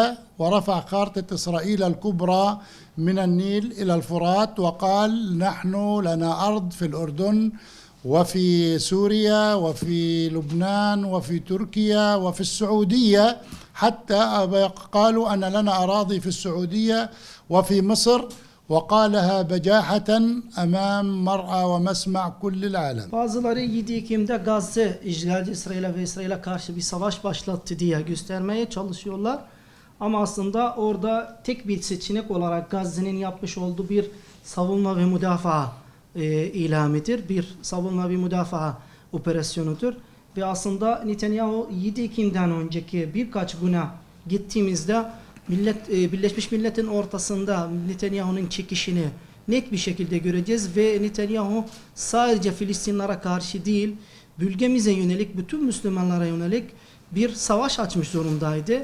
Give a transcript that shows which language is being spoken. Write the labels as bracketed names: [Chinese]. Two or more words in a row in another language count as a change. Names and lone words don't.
[Arabic] ورفع خارطة إسرائيل الكبرى من النيل إلى الفرات وقال نحن لنا أرض في الأردن وفي سوريا وفي لبنان وفي تركيا وفي السعودية، حتى قالوا أن لنا أراضي في السعودية وفي مصر، وقالها بجاحة أمام مرأى ومسمع كل العالم. [Turkish] Bazıları 7 Ekim'de Gazze işgalci İsrail'e ve İsrail'e karşı bir savaş başlattı diye göstermeye çalışıyorlar. Ama aslında orada tek bir seçenek olarak Gazze'nin yapmış olduğu bir savunma ve müdafaa ilamidir. Bir savunma ve müdafaa operasyonudur. Ve aslında Netanyahu 7 Ekim'den önceki birkaç güne gittiğimizde Birleşmiş Millet'in ortasında Netanyahu'nun çekişini net bir şekilde göreceğiz ve Netanyahu sadece Filistinlere karşı değil, bölgemize yönelik, bütün Müslümanlara yönelik bir savaş açmış durumdaydı.